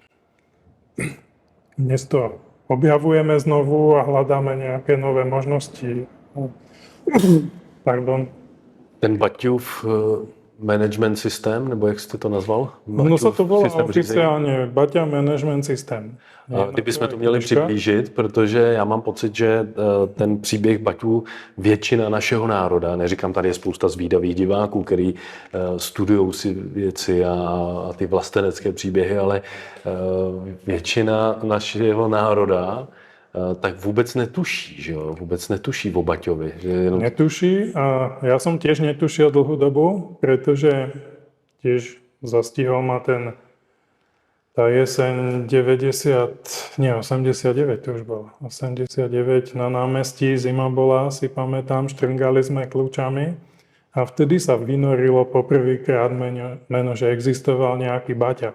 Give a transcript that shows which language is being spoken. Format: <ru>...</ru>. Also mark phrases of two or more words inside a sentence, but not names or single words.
<sk>Dnes to objavujeme znovu a hľadáme nejaké nové možnosti. Pardon.</sk> <cs>Ten Baťův management systém, nebo jak jste to nazval?</cs> <sk>No sa to volá oficiálne Baťa Management System.</sk> <cs>Kdybychom to měli přiblížit, protože já mám pocit, že ten příběh Baťů většina našeho národa, neříkám, tady je spousta zvídavých diváků, který studují si věci a ty vlastenecké příběhy, ale většina našeho národa tak</cs> <sk>vôbec netuší,</sk> <cs>že jo?</cs> <sk>Vôbec netuší o Baťovi. Že Netuší a ja som tiež netušil dlhú dobu, pretože tiež zastihol ma tá jeseň 89, to už bolo, 89 na námestí, zima bola, si pamätám, štrngali sme kľúčami a vtedy sa vynorilo poprvýkrát meno, že existoval nejaký Baťa.</sk>